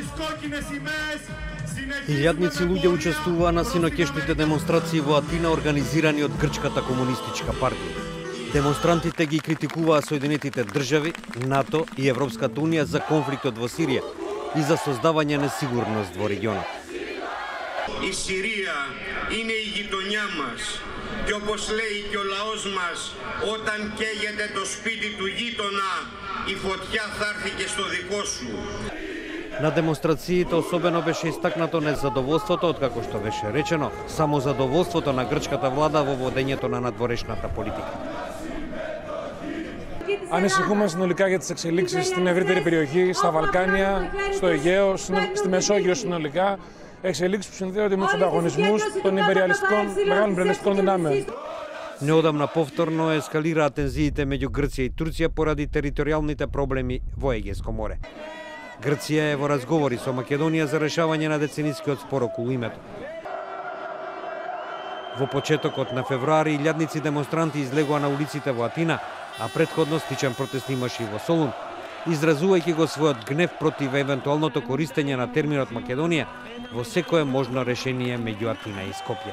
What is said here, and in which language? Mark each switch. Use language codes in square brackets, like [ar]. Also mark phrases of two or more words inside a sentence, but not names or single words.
[mk] Илјадници луѓе учествуваа на синоќешните демонстрации во Атина организирани од Грчката комунистичка партија. Демонстрантите ги критикуваа Соединетите држави, НАТО и Европската унија за конфликтот во Сирија и за создавање несигурност во регионот. [el] Η Συρία είναι η γειτονιά μας και όπως λέει και ο λαός μας, όταν καίγεται το σπίτι του γείτονα, η φωτιά θα έρθει και στο δικό σου. [mk] На демонстрациите особено беше истакнато незадоволството, откако што беше речено, само задоволството на грчката влада во водењето на надворешната политика. [el] Ανησυχούμε συνολικά για τις εξελίξεις στην ευρύτερη περιοχή, στα Βαλκάνια, στο Αιγαίο, στη Μεσόγειο συνολικά. Εξελίξεις που συνδέονται με τους ανταγωνισμούς των μεγάλων υπεραλιστικών δυνάμεων. [mk] Неодамна повторно ескалираа тензиите меѓу Грција и Турција поради територијалните проблеми во Егејско море. Грција е во разговори со Македонија за решавање на деценискиот спор околу името. Во почетокот на февруари илјадници демонстранти излегоа на улиците во Атина, а претходно стичен протест имаше и во Солун, изразувајќи го својот гнев против евентуалното користење на терминот Македонија во секое можно решение меѓу Атина и Скопје.